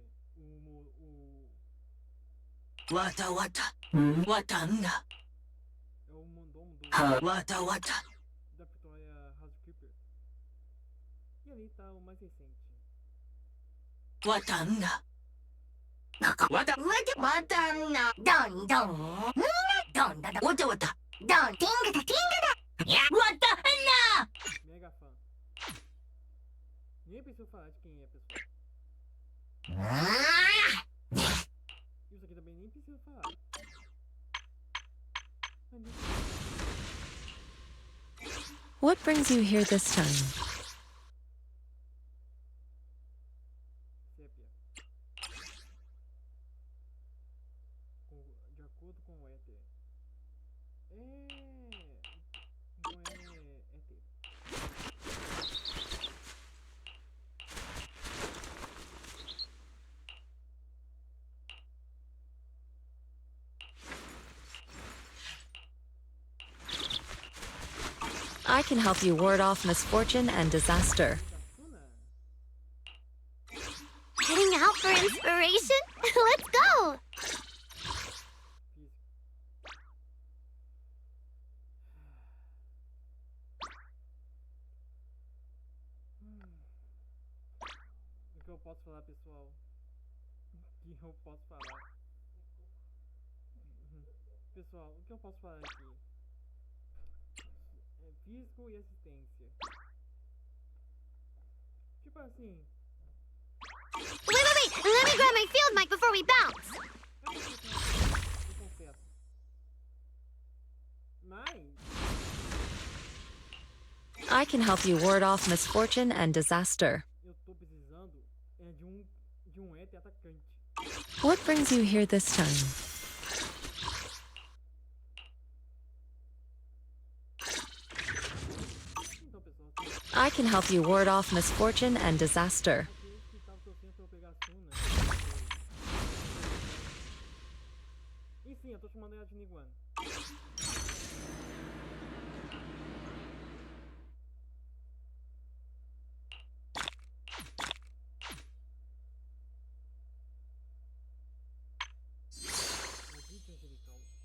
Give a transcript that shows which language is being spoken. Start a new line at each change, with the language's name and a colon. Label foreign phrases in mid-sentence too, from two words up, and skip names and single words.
Portuguese: O... Wata wata. Watanda. É o mordomo do... Wata wata. da Vitória Housekeeper. E ali tá o mais recente. Watanda. Wata. Watanda. Don don. Don da. Wata wata. Don. Tinga da tinga da. Watanda. Mega fã. Nem preciso falar de quem é, pessoal. Isso aqui também nem precisa falar.
English: What brings you here this time?
Portuguese: Sépia. De acordo com o éter. Então é éter.
English: I can help you ward off misfortune and disaster. Heading out for inspiration? Let's go!
Portuguese: O que eu posso falar, pessoal? O que eu posso falar? Pessoal, o que eu posso falar aqui? É físico e assistência. Tipo assim.
English: Wait! Let me grab my field mic before we bounce!
Portuguese: Eu confesso. Mas.
English: I can help you ward off misfortune and disaster.
Portuguese: Eu tô precisando de um éter atacante.
English: What brings you here this time?
Portuguese: Então, pessoal,
English: I can help you ward off misfortune and disaster.
Portuguese: aqueles que estavam torcendo pra eu pegar a Suna. E sim, eu tô chamando ela de Niguan. Maldito angelical.